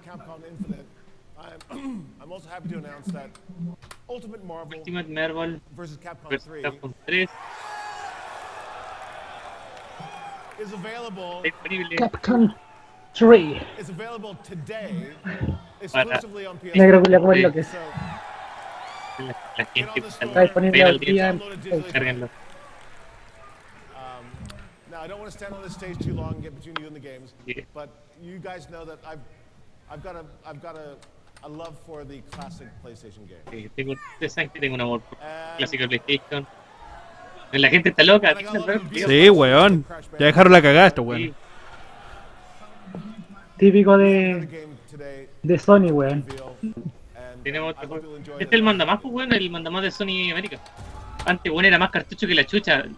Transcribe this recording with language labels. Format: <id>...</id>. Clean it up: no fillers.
<en>Capcom Infinite, I'm also happy to announce that Ultimate Marvel vs. Capcom 3 is available. Capcom 3. It's available today, exclusively on PS4.</en> <es>Negro culia como es lo que es. La gente Está disponible hoy día en Carguenlo.</es> <en>Now I don't want to stand on this stage too long and get between you and the games, but you guys know that I've got a love for the classic PlayStation game.</en> <es>Tengo un amor por clásico de PlayStation. La gente está loca. Sí, weón. Ya dejaron la cagada esto, weón. Típico de Sony, weón. Tenemos otro juego. Este es el mandamás, pues, weón, el mandamás de Sony América. Antes, weón, era más cartucho que la chucha.</es>